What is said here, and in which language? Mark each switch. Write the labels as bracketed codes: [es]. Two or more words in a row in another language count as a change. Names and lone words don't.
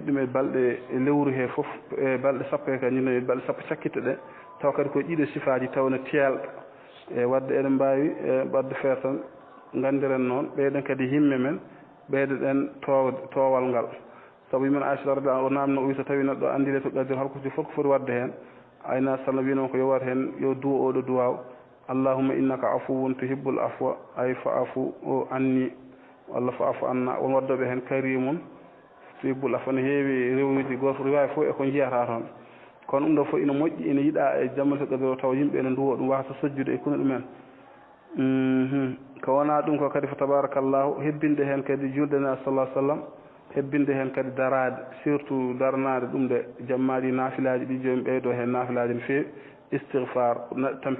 [ff] ɗum e balɗe e lewru he foof e balɗe sappo e ka ñinno balɗe sappo cakkitte ɗe taw kadi ko ɗiɗo sifaji taw no teelɗa e wadde eɗen mbawi e wadde feere tan gandiren noon ɓeyɗen kadi himme men ɓeydoɗen towal ngal sabu yimen Aisha [ar] رضي الله عنها [ff] o namno o wi so tawi neɗɗo andi [ar] ليلة القدر [ff] holko foti wadde hen ayna sallam wino ko yo wat hen yo duwo oɗo duwaw [ar] اللهم إنك عفو تحب العفو أي فاعف عني [ff] walla [ar] فاعف عنا [ff] won waddoɓe hen [ar] كريم تحب العفو [ff] ne heewi rewnuji goto riwawi fof e ko jiyata toon kono ɗum ɗo fof ina moƴƴi ina yiiɗa e jamma [ar] ليلة القدر [ff] o taw yimɓe ene duwo ɗum wasa sojjude e kuno ɗumen ko wona ɗum ko kadi fa tabarakallahu hebbinde hen kadi julde nabi [ar] صلى الله سلم [ff] hebbinde hen kadi darade surtout darnade ɗum de jammaɗi naafilaji ɗi joni ɓeydo hen naafilaji no fewi istighfar neɗɗo tampi